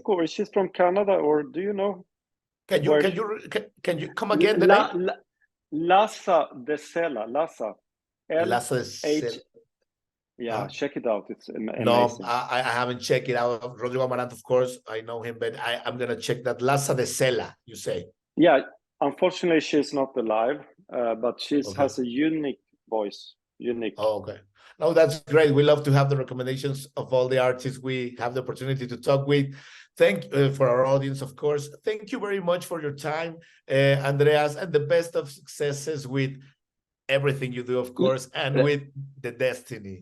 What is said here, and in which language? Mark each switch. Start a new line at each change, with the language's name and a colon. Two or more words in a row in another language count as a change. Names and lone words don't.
English: Mexico, or is she from Canada, or do you know Can you where? can you can you come again the La, name? La, Laza de Sela, Laza, Lazo de H. Cel. Yeah, Huh? check it out. It's No, amazing. I haven't checked it out. Rodrigo Amaranto, of course, I know him, but I'm gonna check that. Laza de Sela, you say? Yeah, unfortunately, she's not alive, but she Okay. has a unique voice. Unique. Oh, okay. No, that's great. We love to have the recommendations of all the artists we have the opportunity to talk with. Thank for our audience, of course. Thank you very much for your time, Andreas, and the best of successes with everything you do, of course, and with the Destiny.